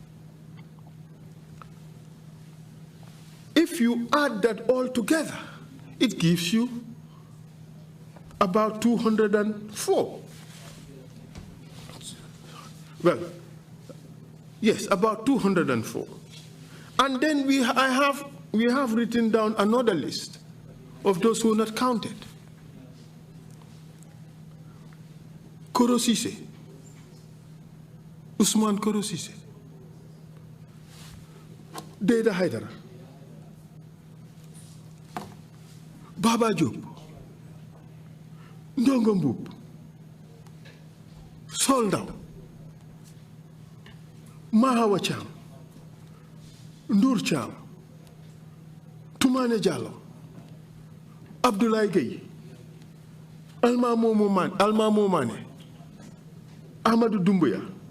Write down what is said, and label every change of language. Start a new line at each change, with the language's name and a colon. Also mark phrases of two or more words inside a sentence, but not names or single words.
English: If you add that all together, it gives you about 204. Well, yes, about 204. And then we have written down another list of those who are not counted. Korosise, Usman Korosise, Deda Haidara, Baba Job, Ndongo Mbub, Soldaw, Mahawa Cham, Ndur Cham, Tumane Jallo, Abdoulaye Gueye, Alma Momane, Amadou Doumbouya,